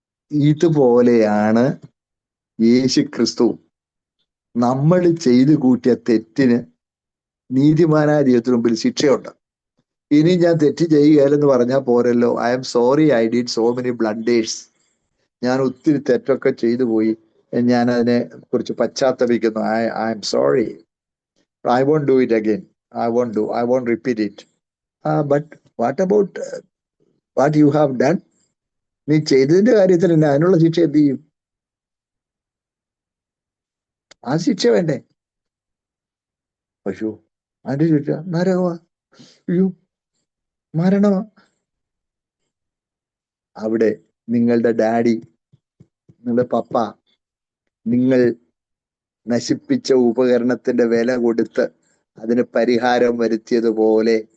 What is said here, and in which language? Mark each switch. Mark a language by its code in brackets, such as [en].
[ml] ഇതുപോലെയാണ് യേശു ക്രിസ്തു നമ്മൾ ചെയ്തു കൂട്ടിയ തെറ്റിന് നീതിമാനായ ദൈവത്തിന് മുമ്പിൽ ശിക്ഷയുണ്ട്. ഇനി ഞാൻ തെറ്റ് ചെയ്യുകയില്ലെന്ന് പറഞ്ഞാൽ പോരല്ലോ. [en] I am sorry, I did so many blunders. [ml] ഞാൻ ഒത്തിരി തെറ്റൊക്കെ ചെയ്തു പോയി, ഞാൻ അതിനെ കുറിച്ച് പശ്ചാത്തപിക്കുന്നു. [en] I am sorry, I won't do it again. I won't repeat it. But what about what you have done? [ml] നീ ചെയ്തതിന്റെ കാര്യത്തിൽ തന്നെ അതിനുള്ള ശിക്ഷ എന്ത് ചെയ്യും? ആ ശിക്ഷ വേണ്ടേ? പശു അതിന്റെ ശിക്ഷ നരകമാ, അയ്യോ മരണമാ. അവിടെ നിങ്ങളുടെ ഡാഡി, നിങ്ങളുടെ പപ്പ, നിങ്ങൾ നശിപ്പിച്ച ഉപകരണത്തിന്റെ വില കൊടുത്ത് അതിന് പരിഹാരം വരുത്തിയതുപോലെ